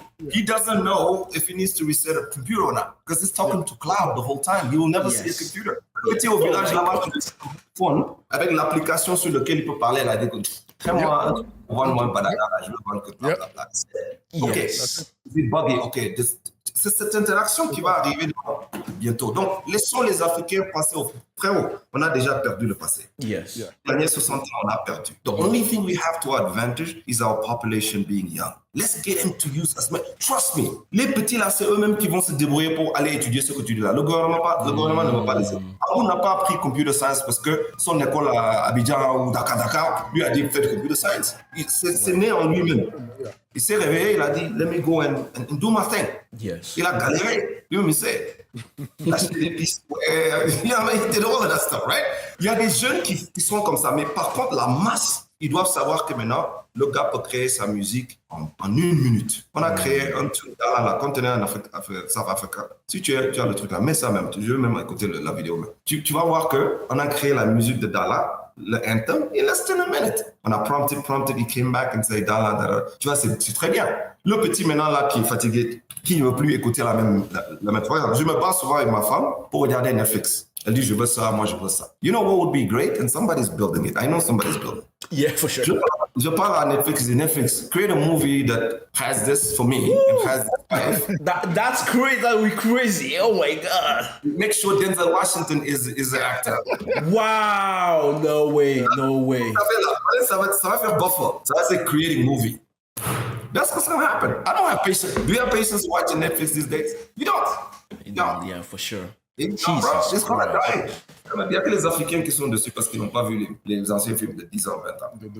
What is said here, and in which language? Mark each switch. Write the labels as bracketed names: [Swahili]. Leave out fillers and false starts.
[English] He doesn't know if he needs to reset a computer or not because he's talking to cloud the whole time. He will never see a computer. [French] Petit au village là-bas, avec l'application sur laquelle il peut parler, elle a dit fais-moi vendre-moi un banana, je veux vendre que blablabla. Ok, c'est buggy. Ok, c'est cette interaction qui va arriver bientôt. Donc, laissons les Africains passer au frérot. On a déjà perdu le passé. [English] Yes. [French] Les derniers 60 ans, on a perdu. [English] The only thing we have to advantage is our population being young. Let's get them to use as much. Trust me. [French] Les petits là, c'est eux-mêmes qui vont se débrouiller pour aller étudier ce que tu dis là. Le gouvernement ne va pas laisser. On n'a pas appris computer science parce que son école à Abidjan ou Dakar lui a dit faites computer science. C'est né en lui-même. Il s'est réveillé, il a dit [English] let me go and do my thing. Yes. [French] Il a galéré. Lui-même, il sait. Il a acheté des pistes. Il [English] did all of that stuff, right? [French] Il y a des jeunes qui sont comme ça, mais par contre, la masse, ils doivent savoir que maintenant, le gars peut créer sa musique en 1 minute. On a créé un truc dans la conteneur en South Africa. Si tu as le truc là, mets ça même. Je veux même écouter la vidéo. Même. Tu vas voir qu'on a créé la musique de Dala, le anthem, [English] in less than a minute. [French] On a [English] prompted, he came back and said Dala. [French] Tu vois, c'est très bien. Le petit maintenant là qui est fatigué, qui ne veut plus écouter la même fois. Je me bats souvent avec ma femme pour regarder Netflix. Elle dit, je veux ça, moi je veux ça. [English] You know what would be great? And somebody's building it. I know somebody's building it. Yeah, for sure. [French] Je parle à Netflix. [English] Create a movie that has this for me. And has this. That's crazy. That would be crazy. Oh my God. Make sure Denzel Washington is an actor. Wow. No way. [French] Ça va faire buffer. Ça va faire [English] creating movie. That's what's going to happen. I don't have patience. Do you have patience watching Netflix these days? You don't. Yeah, for sure. [French] Et [English] Jesus it's gonna Christ. die. [French] Il n'y a que les Africains qui sont dessus parce qu'ils n'ont pas vu les anciens films de 10 ans, 20 ans.